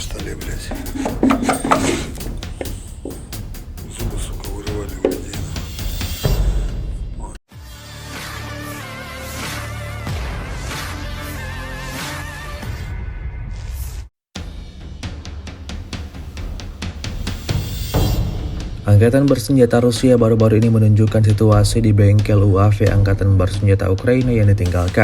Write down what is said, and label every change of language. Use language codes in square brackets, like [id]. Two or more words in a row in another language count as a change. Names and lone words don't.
[ru] столе, блядь. Зубы, сука, вырывали у людей. Вот. [id] Angkatan bersenjata Rusia baru-baru ini menunjukkan situasi di bengkel UAV Angkatan bersenjata Ukraina yang ditinggalkan.